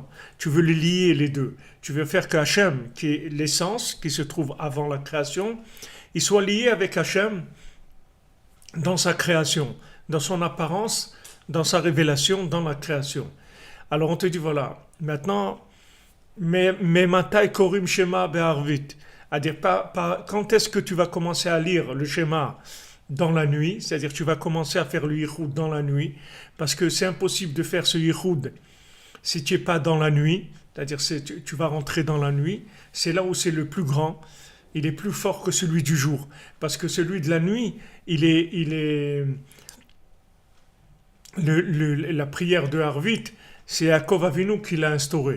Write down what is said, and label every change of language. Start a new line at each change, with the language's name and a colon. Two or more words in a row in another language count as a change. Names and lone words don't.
French: Tu veux les lier les deux. Tu veux faire que Hachem, qui est l'essence, qui se trouve avant la création, il soit lié avec Hachem dans sa création, dans son apparence, dans sa révélation, dans la création. Alors on te dit voilà, maintenant, mais
Hebrew: מאימתי קורין שמע בערבית.
French: À dire quand est-ce que tu vas commencer à lire le schéma dans la nuit, c'est-à-dire tu vas commencer à faire le yichud dans la nuit, parce que c'est impossible de faire ce yichud si tu n'es pas dans la nuit, c'est-à-dire tu vas rentrer dans la nuit, c'est là où c'est le plus grand, il est plus fort que celui du jour, parce que celui de la nuit, la prière de Arvit, c'est
Hebrew: יעקב אבינו
French: qui l'a instauré.